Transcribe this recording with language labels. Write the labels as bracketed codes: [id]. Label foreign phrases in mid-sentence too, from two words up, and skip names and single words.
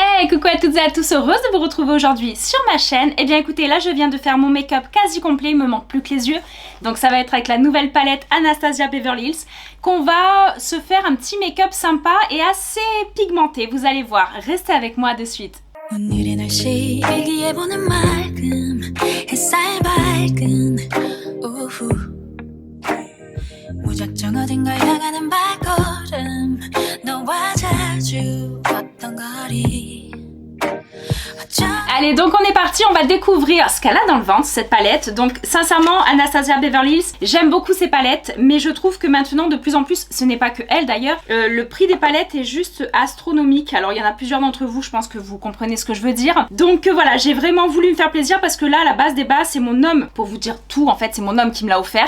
[fr] et coucou à toutes et à tous, heureuse de vous retrouver aujourd'hui sur ma chaîne. Et bien écoutez, là je viens de faire mon make-up quasi complet, il me manque plus que les yeux. Donc ça va être avec la nouvelle palette Anastasia Beverly Hills qu'on va se faire un petit make-up sympa et assez pigmenté. Vous allez voir, restez avec moi de suite. [ko] 무작정 어딘가 향하는 발걸음 너와 자주 걷던 거리. [fr] Allez, donc on est parti, on va découvrir ce qu'elle a dans le ventre, cette palette. Donc sincèrement, Anastasia Beverly Hills, j'aime beaucoup ces palettes, mais je trouve que maintenant de plus en plus, ce n'est pas que elle d'ailleurs, le prix des palettes est juste astronomique. Alors il y en a plusieurs d'entre vous, je pense que vous comprenez ce que je veux dire. Donc voilà, j'ai vraiment voulu me faire plaisir parce que là, à la base des bases, c'est mon homme, pour vous dire tout, en fait, c'est mon homme qui me l'a offerte.